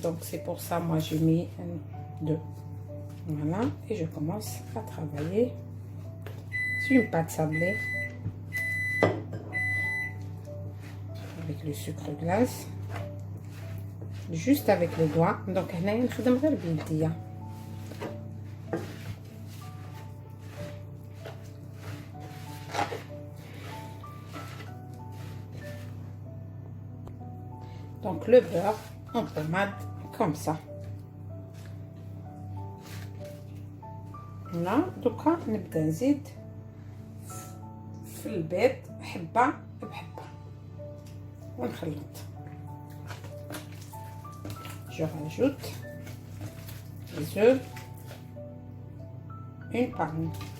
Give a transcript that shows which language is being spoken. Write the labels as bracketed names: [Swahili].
[French] Donc c'est pour ça moi j'ai mis 2. Voilà, et je commence à travailler sur une pâte sablée avec le sucre glace, juste avec les doigts. [Arabic] Donc هنا نخدم غير بيديا. [French] Donc le beurre en pommade comme ça. [Arabic] هنا دوكا نبدا نزيد في البيض حبه بحبه ونخلط. [French] Je rajoute les œufs une par une.